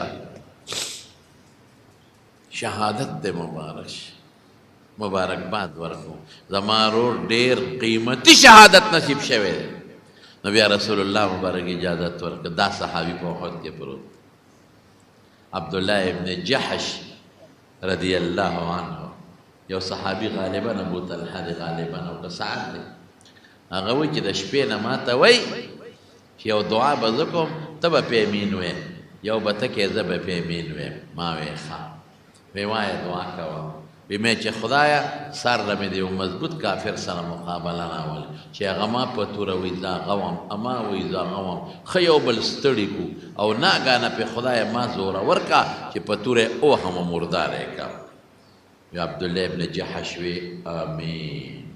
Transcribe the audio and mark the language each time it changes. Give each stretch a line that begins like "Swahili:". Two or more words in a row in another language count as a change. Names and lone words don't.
Pashto: شهادت دی مبارکباد ورکوم زما رور ډېر قیمتي شهادت نصیب شوی دی نو بیا رسول الله مبارک اجازت ورکړه دا صحابي په احد کې پروت عبدالله ابن جحش
Arabic: رضی اللہ عنہ
Pashto: یو صحابی غالباً ابو طلحہ دی غالباً او که سعد دی هغه وایي چې د شپې نه ما ته وایي چې یو دعا به زه کوم ته به پې امین ویم یو به ته کې زه به پې امین ویم ما وی ښه وی وایه دعا کوه وی مې چې خدایه سر له مې د یو مضبوط کافر سره مقابله راولي چې هغه ما په توره وایي زه هغه وم اما وایي زه هغه وم ښه یو بل ستړي کړو او ناګانه پې خدایه ما زوره ورکړه چې په توره اوهم و مرداره یې کړه وی عبدالله ابن جحش وی امین